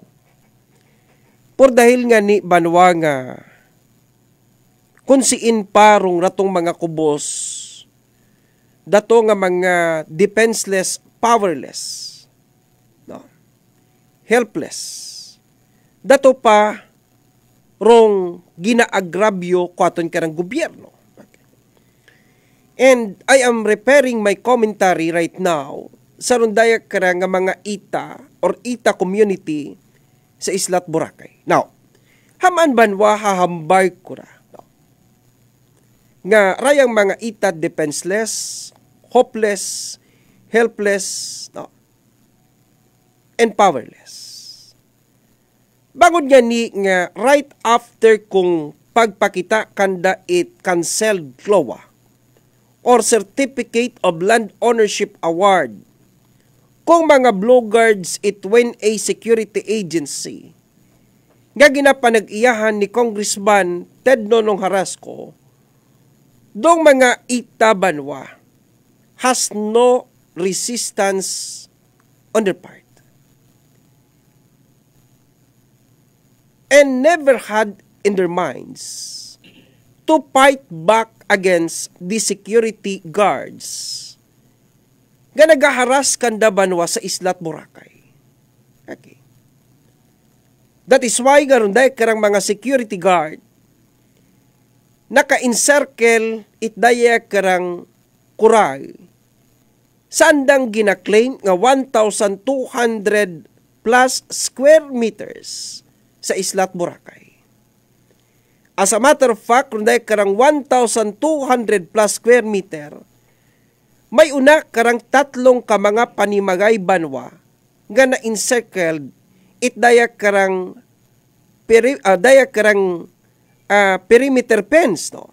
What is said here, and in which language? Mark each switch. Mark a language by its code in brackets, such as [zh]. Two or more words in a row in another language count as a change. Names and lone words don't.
[akl] Por dahil nga ni banwa nga kung siin parong ratong mga kubos dato nga mga [en] defenseless, powerless, [akl] no? [en] Helpless. [akl] Dato pa rong ginaagrabyo ko aton karang gobyerno. [en] Okay. And I am repairing my commentary right now [akl] sa rundaya karang mga ita or ita community sa Islat Boracay. Now, haman banwa hahambay ko na. No? Nga rayang mga ita [en] defenseless, hopeless, helpless, [akl] no? [en] And powerless. [akl] Bangod nga ni nga [en] right after [akl] kung pagpakita kanda it canceled CLOA or Certificate of Land Ownership Award kung mga Blue Guards it [en] when a security agency [akl] nga ginapanag-iyahan ni Congressman Ted Nonong Harasco dong mga ita banwa [en] has no resistance on their part and never had in their minds to fight back against the security guards [akl] nga nagaharas kanda banwa sa Islat Boracay. [en] Okay. That is why [akl] garon day karang mga [en] security guard [akl] naka-encircle it daya karang kuray sandang ginaklaim nga 1,200 [en] plus square meters [akl] sa Islat Boracay. [en] As a matter of fact, [akl] kung dahil karang 1,200 [en] plus square meter, [akl] may una karang tatlong ka mga panimagay banwa nga na-encircled it daya karang [en] perimeter fence, [akl] no?